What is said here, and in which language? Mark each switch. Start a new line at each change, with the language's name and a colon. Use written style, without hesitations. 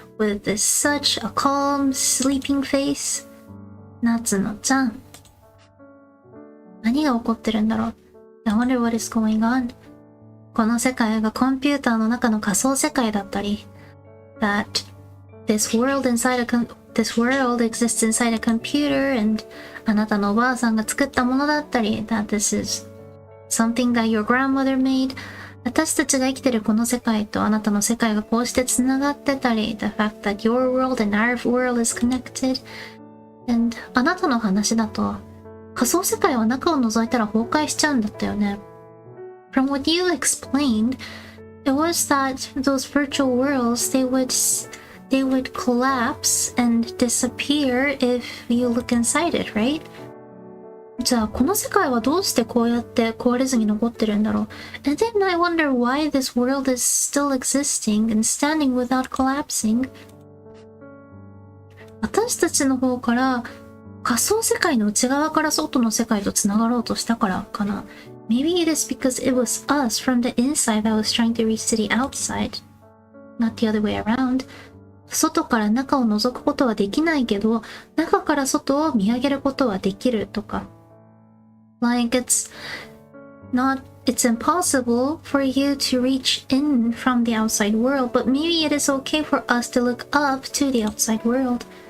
English: With such a calm, sleeping face?
Japanese: 夏野ちゃん。何が起こってるんだろう
English: I wonder what is going on.
Japanese: この世界がコンピューターの中の仮想世界だったり。
English: That this world exists inside a computer and
Japanese: あなたのおばあさんが作ったものだったり、
English: that this is something that your grandmother made.
Japanese: 私たちが生きてるこの世界とあなたの世界がこうしてつながってたり、
English: the fact that your world and our world is connected.
Japanese: And あなたの話だと、仮想世界は中を覗いたら崩壊しちゃうんだったよね。
English: From what you explained, it was that those virtual worlds, they would collapse and disappear if you look inside it, right?
Japanese: じゃあこの世界はどうしてこうやって壊れずに残ってるんだろう
English: And then I wonder why this world is still existing and standing without collapsing.
Japanese: 私たちの方から仮想世界の内側から外の世界とつながろうとしたからかな
English: Maybe it is because it was us from the inside that was trying to reach to the outside. Not the other way around.
Japanese: 外から中を覗くことはできないけど、中から外を見上げることはできるとか。
English: Like it's impossible for you to reach in from the outside world, but maybe it is okay for us to look up to the outside world.